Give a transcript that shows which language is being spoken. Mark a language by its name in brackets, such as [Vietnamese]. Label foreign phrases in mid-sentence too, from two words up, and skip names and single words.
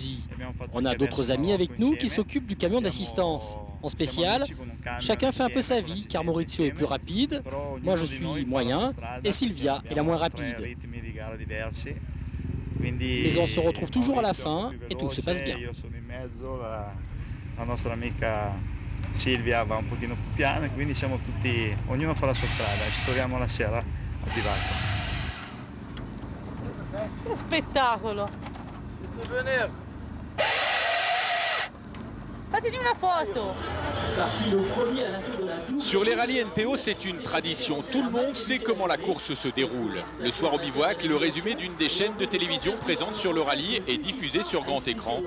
[French] On a d'autres amis avec nous qui s'occupent du camion d'assistance. En spécial, Chacun fait un peu sa vie, car Maurizio est plus rapide, moi je suis moyen, et Silvia est la moins rapide. Mais on se retrouve toujours à la fin, et tout se passe bien. [Italian] La nostra amica Silvia va un pochino più piano, quindi siamo tutti, ognuno fa la sua strada, ci troviamo la sera a bivacco. Che spettacolo! [French] Faites-lui una photo! Sur les rallyes NPO, c'est une tradition. Tout le monde sait comment la course se déroule. Le soir au bivouac, le résumé d'une des chaînes de télévision présente sur le rallye est diffusé sur grand écran.